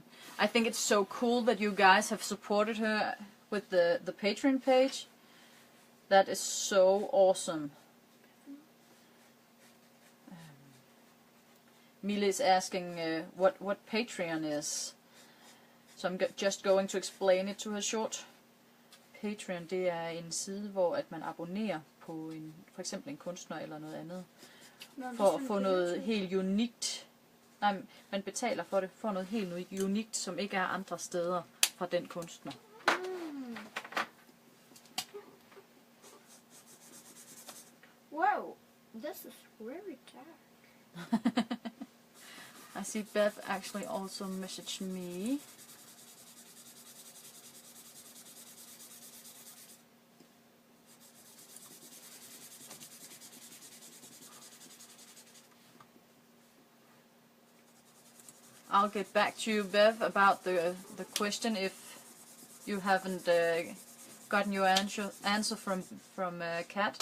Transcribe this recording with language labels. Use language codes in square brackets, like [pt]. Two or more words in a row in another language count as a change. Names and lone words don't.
[en] I think it's so cool that you guys have supported her with the Patreon page. That is so awesome. Mille is asking what Patreon is. So I'm just going to explain it to her short. Patreon, [da] det er en side, hvor at man abonnerer på for eksempel en kunstner eller noget andet. For at få noget helt unikt. Nej, man betaler for det, for noget helt unikt, som ikke er andre steder fra den kunstner. [en] Wow, this is very dark. I see Bev actually also messaged me. I'll get back to you, Bev, about the question if you haven't gotten your answer from Kat.